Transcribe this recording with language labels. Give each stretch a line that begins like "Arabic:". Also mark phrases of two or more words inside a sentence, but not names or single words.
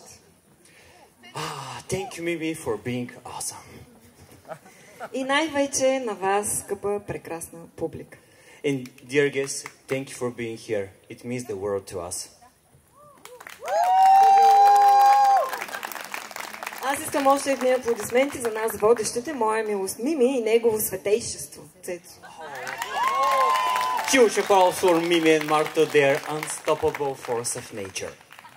English: Thank you, Mimi, for being awesome.
Bulgarian: И най-вече на вас, скъпа, прекрасна публика.
English: And dear guests, thank you for being here. It means the world to us.
Bulgarian: Аз искам още едни аплодисменти за нас водещите, моя милост Мими и негово светейшество, Цецо.
English: Huge applause for Mimi and Marta, their unstoppable force of nature.